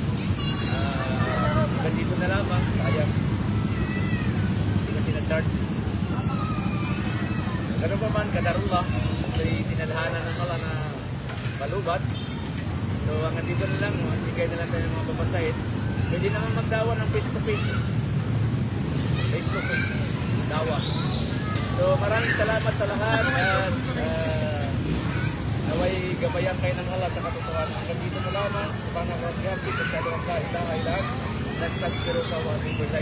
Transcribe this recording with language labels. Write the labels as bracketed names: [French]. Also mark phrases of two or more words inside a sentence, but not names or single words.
[Filipino] Ganito na lamang, sayang. Hindi kasi na-charge. Ganun pa man, kadarullah, kasi tinadhana ng Allah na malubat. So, hanggang dito na lang, bigay na lang tayo ng mga babasahin. Pwede naman magdawa ng face-to-face. Face-to-face. Dawa. So, maraming salamat sa lahat at naway gabayan kayo ng Allah sa katotohanan. Hanggang dito na lamang, [Arabic] سبحان الله وبحمده أشهد أن لا إله إلا أنت نستغفرك وأتوب إليك.